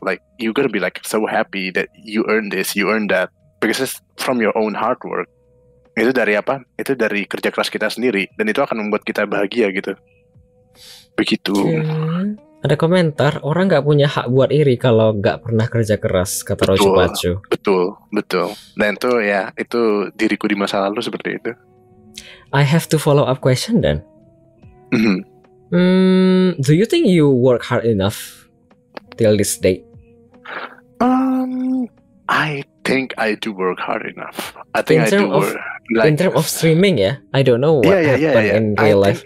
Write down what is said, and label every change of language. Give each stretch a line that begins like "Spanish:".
English: Like you're gonna be like so happy that you earn this, you earn that, because it's from your own hard work.
Indonesian: Itu dari Itu dari kerja keras kita sendiri, dan itu akan membuat kita bahagia gitu. Begitu. Ada komentar, orang nggak punya hak buat iri kalau nggak pernah kerja keras, kata Roji Pacu. Betul. Dan itu diriku di masa lalu seperti itu.
English: I have to follow up question then. Do you think you work hard enough till this day? I think I do work hard enough. I think in terms of streaming, yeah. I don't know what happened in real life.